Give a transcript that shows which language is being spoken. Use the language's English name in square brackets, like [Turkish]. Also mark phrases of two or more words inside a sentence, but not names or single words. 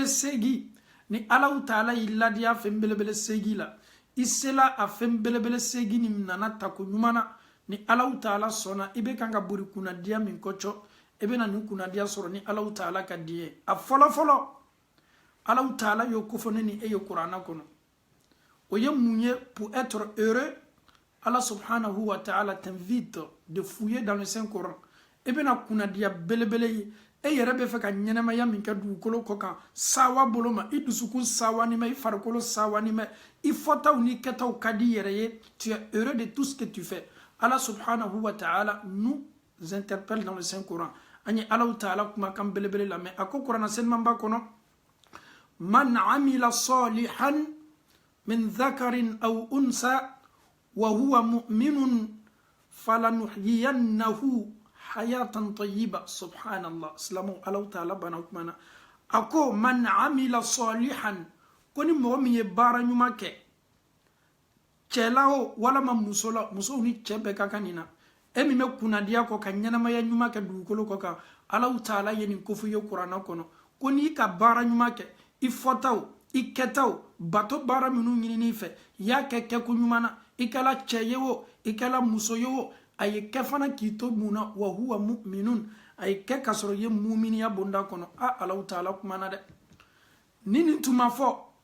[Bambara] segi ni alaw taala y'i ladiya fɛn belebele segi la i sela a fɛn belebele segi ni nana tako ɲuman na ni alaw taala sɔnna i bɛ kan ka bori kunnadiya min kɔcɔ e bɛ na nin kunnadiya sɔrɔ ni alaw taala ka di ye a fɔlɔfɔlɔ alaw taala y'o kofɔ ne ni e ye kuranna kɔnɔ o ye mun ye [French] pour être heureux [Arabic] الله سبحانه وتعالى [French] t'invite de fouiller dans le Saint-Coran [Bambara] e bɛ na kunnadiya belebele ye e yɛrɛ bɛ fɛ ka ɲɛnɛmaya min kɛ dugukolo kɔ kan sawa bolo ma i dusukun sawani ma i farikolo sawani ma i fɔtaw ni kɛtaw ka di yɛrɛ ye [French] tu es heureux de tout ce que tu fais. [Arabic] الله سبحانه وتعالى [French] nous interpelle dans le Saint-Coran. [Bambara] An ye Allah ta'ala kumakan belebele lamɛn a ko kuranna selimanba kɔnɔ [Arabic] من عمل صالحا من ذكر أو أنثى وهو مؤمن فلنحيينه حياة طيبة. [Bambara] Subhanallah. Silamu Allah ta'ala bana kumana ako [Arabic] من عمل صالحا [Bambara] ko ni mɔgɔ min ye baara ɲuman kɛ cɛ la o walama muso la musow ni cɛ bɛɛ ka kan nin na e min bɛ kunnadiya kɔ ka ɲɛnamaya ɲuman kɛ dugukolo kɔ kan Allah ta'ala ye nin kofɔ ye kuranna kɔnɔ ko n'i ka baara ɲuman kɛ i fɔtaw i kɛtaw bato baara minnu ɲinini fɛ y'a kɛ kɛko ɲuman na i kɛla cɛ ye o i kɛla muso ye o a ye kɛ fana k'i to mun na [Arabic] وهو مؤمن [Bambara] a ye kɛ ka sɔrɔ ye muminiya bonda kɔnɔ Allah ta'ala kumana dɛ ni nin tun ma fɔ